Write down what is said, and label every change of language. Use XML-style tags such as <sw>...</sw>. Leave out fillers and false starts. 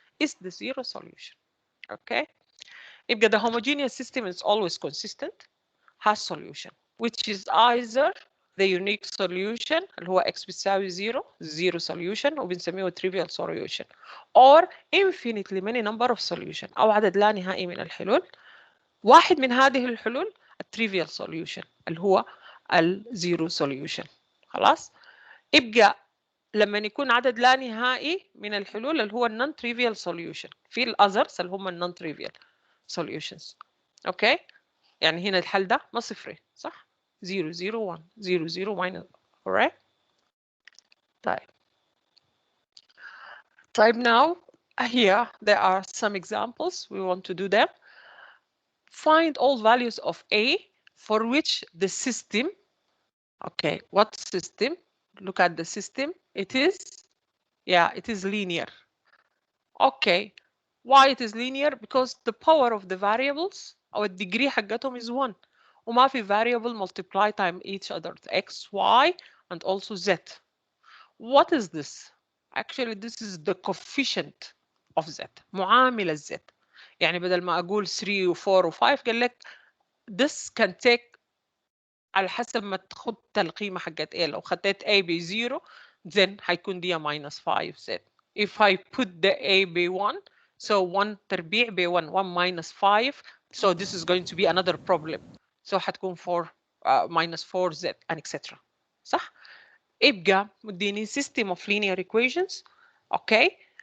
<en>Is the zero solution. Okay, يبقى the homogeneous system is always consistent, has solution, which is either the unique solution</en> <ar>اللي هو</ar> <en>x بتساوي 0 zero solution</en> <ar>وبنسميه</ar> <en>trivial solution, or infinitely many number of solution</en> <ar>أو عدد لا نهائي من الحلول. واحد من هذه الحلول trivial solution اللي هو zero solution. خلاص. يبقى لما يكون عدد لا نهائي من الحلول اللي هو</ar> <en>non trivial solution</en> <ar>في الاذرز اللي هم non trivial solutions. اوكي، يعني هنا الحل ده ما صفري صح؟ 0 0 1 0 0 minus.</ar> <en>alright.</en> <ar>طيب</ar> <en>now here there are some examples we want to do them. Find all values of a for which the system, okay, what system? Look at the system. It is, it is linear. Okay, why it is linear? Because the power of the variables or degree</en> <ar>حقتهم</ar> <en>is 1</en> <ar>وما في</ar> <en>variable multiply time each other, x, y, and also z. What is this? Actually, this is the coefficient of z.</en> <ar>معامل z. يعني بدل ما أقول 3 و 4 و 5 قال لك</ar> <en>this can take</en> <ar>على حسب ما تخد القيمة حقت A. لو خدت A ب 0</ar> <en>then</en> <ar>هيكون دي minus 5z.</ar> <en>If I put the A ب 1 so 1 تربيع ب 1 1 minus 5 so this is going to be another problem. So</en> <ar>هتكون</ar> <en>4 minus 4z and etc.</en> <ar>صح؟ يبقى مديني</ar> <en>system of linear equations. Okay.</en>